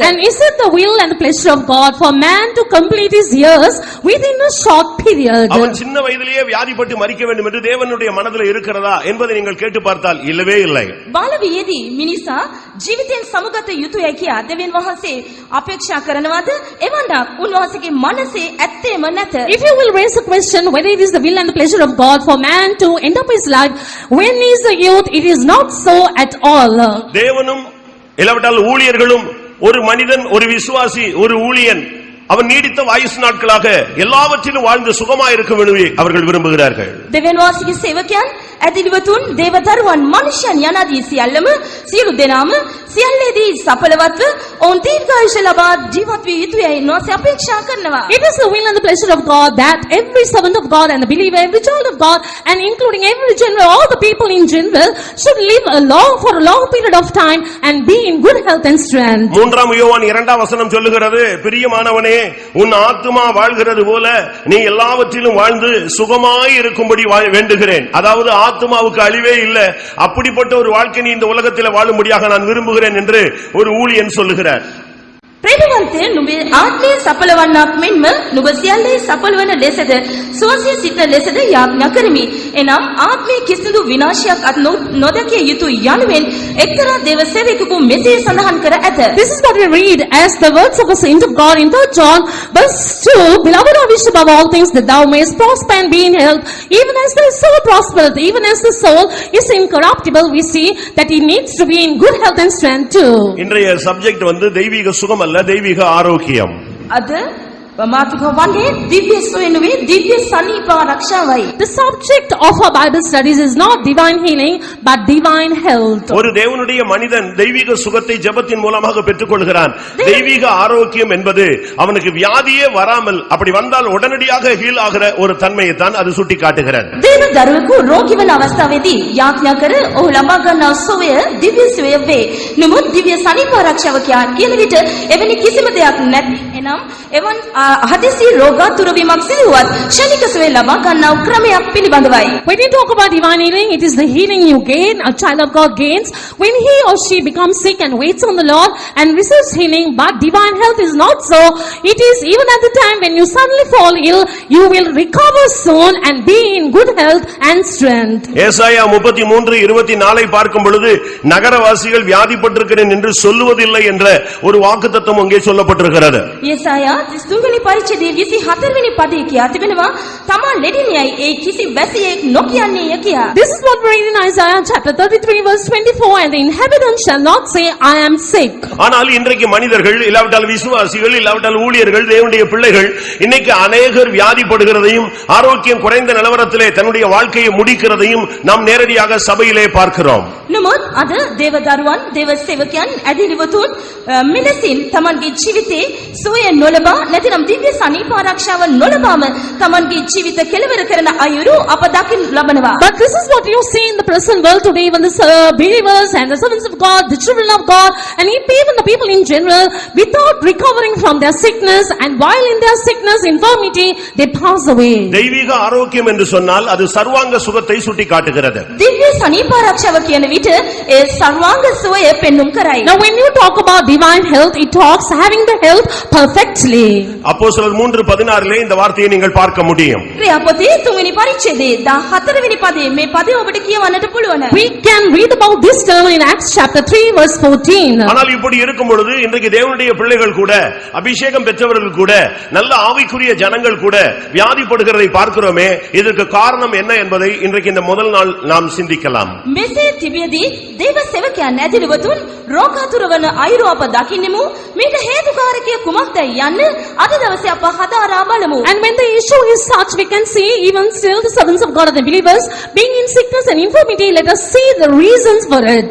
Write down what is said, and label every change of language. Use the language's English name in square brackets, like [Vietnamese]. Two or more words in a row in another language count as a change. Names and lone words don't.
[English] And is it the will and the pleasure of God for man to complete his years within a short period? [Tamil] அவன் சின்ன வயதிலேயே வியாதிப்பட்டு மரிக்க வேண்டும் என்று தேவனுடைய மனதில் இருக்கிறதா என்பதை நீங்கள் கேட்டு பார்த்தால் இல்லவே இல்லை. [Sinhala] බාලවියේදී මිනිසා ජීවිතයෙන් සමුගත යුතුයයි කියා දෙවියන් වහන්සේ අපේක්ෂා කරනවාද? එවන්දක් උන්වහන්සේගේ මනසේ ඇත්තේම නැත. [English] If you will raise a question whether it is the will and the pleasure of God for man to end up his life when he is a youth, it is not so at all. [Tamil] தேவனும் இல்லாவிட்டால் ஊழியர்களும் ஒரு மனிதன் ஒரு விசுவாசி ஒரு ஊழியன் அவன் நீடித்த ஆயுசு நாட்களாக எல்லாவற்றிலும் வாழ்ந்து சுகமாய் இருக்க வேண்டுமே அவர்கள் விரும்புகிறார்கள். [Sinhala] දෙවියන් වහන්සේගේ සේවකයන් ඇදිලිවතුන් දේවදරුවන් මනුෂ්‍යයන් යනාදී සියල්ලම සියලු දෙනාම සියල්ලේදී සඵලවත්ව ඔවුන් දීර්ඝායුෂ ලබා ජීවත් විය යුතුයයි උන්වහන්සේ අපේක්ෂා කරනවා. [English] It is the will and the pleasure of God that every servant of God and the believer, every child of God and including every general, all the people in general should live for a long period of time and be in good health and strength. [Tamil] 3ஆம் யோவான் 2ஆம் வசனம் சொல்லுகிறது, பிரியமானவனே உன் ஆத்துமா வாழ்கிறது போல நீ எல்லாவற்றிலும் வாழ்ந்து சுகமாய் இருக்கும்படி வேண்டுகிறேன். அதாவது ஆத்துமாவுக்கு அழிவே இல்லை, அப்படிப்பட்ட ஒரு வாழ்க்கை நீ இந்த உலகத்தில் வாழும்படியாக நான் விரும்புகிறேன் என்று ஒரு ஊழியன் சொல்லுகிறார். [Sinhala] ප්‍රේමවන්තය නුඹේ ආත්මය සඵල වන්නක් මෙන්ම නුඹ සියල්ලේ සඵල වන ලෙසද සුවසේ සිට ලෙසද යාඥා කරමි. එනම් ආත්මයේ කිසිදු විනාශයක් අත් නොදකිය යුතු යනුවෙන් එක්තරා දේව සේවකෙකු මෙසේ සඳහන් කර ඇත. [English] This is what we read as the words of a saint of God in 3 John verse 2. Beloved, I wish above all things that thou mayest prosper and be in health, even as thy soul prospereth. Even as the soul is incorruptible, we see that he needs to be in good health and strength too. [Tamil] இன்றைய சப்ஜெக்ட் தெய்வீக சுகம் அல்ல, தெய்வீக ஆரோக்கியம். [Sinhala] අද මාතුකා වන්නේ දිව්‍ය සුවය නෙවෙයි දිව්‍ය සනීප ආරක්ෂාවයි. [English] The subject of our Bible studies is not divine healing but divine health. [Tamil] ஒரு தேவனுடைய மனிதன் தெய்வீக சுகத்தை ஜெபத்தின் மூலமாக பெற்றுக்கொள்கிறான். தெய்வீக ஆரோக்கியம் என்பது அவனுக்கு வியாதியே வராமல் அப்படி வந்தால் உடனடியாக ஹீல் ஆகிற ஒரு தன்மையை தான் அது சுட்டி காட்டுகிறது. [Sinhala] දේව දරුවෙකු රෝගී වන අවස්ථාවේදී යාඥා කර ඔහු ලබා ගන්නා සුවය දිව්‍ය සුවය වේ. නමුත් දිව්‍ය සනීප ආරක්ෂාව කියන විට එවැනි කිසිම දෙයක් නැති. එනම් එවන් හදිසි රෝගාතුර වීමක් සිදු වුවත් ක්ෂණික සුවය ලබා ගන්නා ක්‍රමයක් පිළිබඳවයි. [English] When you talk about divine healing, it is the healing you gain, a child of God gains, when he or she becomes sick and waits on the Lord and receives healing. But divine health is not so. It is even at the time when you suddenly fall ill, you will recover soon and be in good health and strength. [Tamil] ஏசாயா 33:24 பார்க்கும் பொழுது நகரவாசிகள் வியாதிப்பட்டிருக்கிறேன் என்று சொல்லுவதில்லை என்ற ஒரு வாக்குத்தத்தம் அங்கே சொல்லப்பட்டிருக்கிறது. [Sinhala] යසායා 33 වෙනි පරිච්ඡේදයේ 24 වෙනි පදයේ කියා තිබෙනවා තමා ලෙඩිනියයි ඒ කිසි වැසියෙක් නොකියන්නේය කියා. [English] This is what we read in Isaiah chapter 33 verse 24, and the inhabitants shall not say, I am sick. [Tamil] ஆனால் இன்றைக்கு மனிதர்கள் இல்லாவிட்டால் விசுவாசிகள் இல்லாவிட்டால் ஊழியர்கள் தேவனுடைய பிள்ளைகள் இன்னைக்கு அநேகர் வியாதிப்படுகிறதையும் ஆரோக்கியம் குறைந்த நிலவரத்திலே தன்னுடைய வாழ்க்கையை முடிக்கிறதையும் நாம் நேரடியாக சபையிலே பார்க்கிறோம். [Sinhala] නමුත් අද දේව දරුවන් දේව සේවකයන් ඇදිලිවතුන් මිලසින් තමන්ගේ ජීවිතේ සුවය නොලබා නැතිනම් දිව්‍ය සනීප ආරක්ෂාව නොලබාම තමන්ගේ ජීවිත කෙලවර කරන අයුරු අප දකින්න ලබනවා. [English] But this is what you see in the present world today, when the believers and the servants of God, the children of God, and even the people in general, without recovering from their sickness, and while in their sickness, infirmity, they pass away. [Tamil] தெய்வீக ஆரோக்கியம் என்று சொன்னால் அது சர்வாங்க சுகத்தை சுட்டி காட்டுகிறது. [Sinhala] දිව්‍ය සනීප ආරක්ෂාව කියන විට ඒ සර්වාංග සුවය පෙන්눔 කරයි. [English] Now when you talk about divine health, it talks having the health perfectly. [Tamil] அப்போஸ்தலர் 3:16 இந்த வார்த்தையை நீங்கள் பார்க்க முடியும். [Sinhala] ක්‍රියාපොතේ 3 වෙනි පරිච්ඡේදයේ 14 වෙනි පදයේ මේ පදය ඔබට කියවන්නට පුළුවන්. [English] We can read about this term in Acts chapter 3 verse 14. [Tamil] ஆனால் இப்படி இருக்கும் பொழுது இன்றைக்கு தேவனுடைய பிள்ளைகள் கூட அபிஷேகம் பெற்றவர்கள் கூட நல்ல ஆவிக்குரிய ஜனங்கள் கூட வியாதிப்படுகிறதை பார்க்கிறோமே, இதற்கு காரணம் என்ன என்பதை இன்றைக்கு இந்த முதல் நாள் நாம் சிந்திக்கலாம். [Sinhala] මෙසේ තිබියදී දේව සේවකයන් ඇදිලිවතුන් රෝගාතුර වන අයුරු අප දකින්නෙමු. මේට හේතුකාරකය කුමක්දයි යන්න අද දවසේ අප හදාරා බලමු. [English] And when the issue is such, we can see even still the servants of God and the believers being in sickness and infirmity, let us see the reasons for it.